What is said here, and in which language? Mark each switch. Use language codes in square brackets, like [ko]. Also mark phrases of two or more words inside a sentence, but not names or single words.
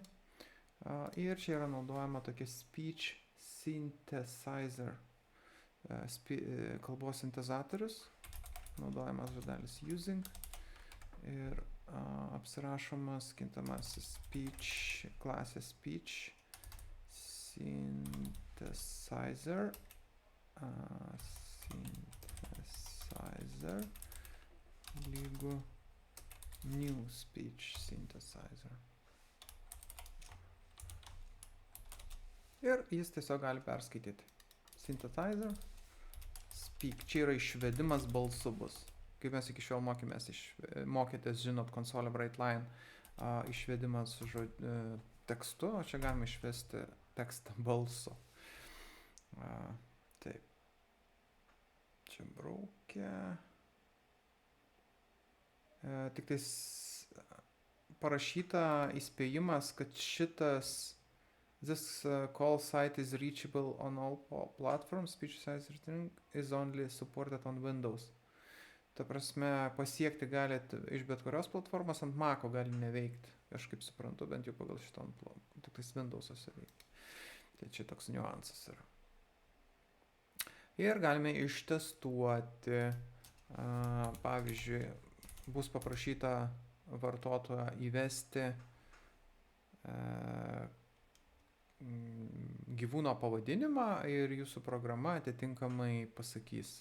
[lt] Ir čia yra naudojama tokia [en] speech synthesizer, [lt] kalbos sintezatorius. Naudojamas žodelis using. Ir apsirašomas kintamasis speech, klasė [en] speech synthesizer. Synthesizer lygu new speech synthesizer. [lt] Ir jis tiesiog gali perskaityti. [en] Synthesizer speak. [lt] Čia yra išvedimas balsu bus. Kaip mes iki šiol mokėtės, žinot, konsolė Brightline išvedimas tekstu, o čia galime išvesti tekstą balsu. Taip. Čia braukia. Tik tais parašyta įspėjimas, kad [en] this call site is reachable on all platforms. Speech size is only supported on Windows. [lt] Ta prasme, pasiekti galit iš bet kurios platformos, ant Maco gali neveikti. Aš kaip suprantu, bent jau pagal šitą tik tais Windows'ose veikia. Tai čia toks niuansas yra. Ir galime ištestuoti, pavyzdžiui, bus paprašyta vartotojo įvesti gyvūno pavadinimą ir jūsų programa atitinkamai pasakys.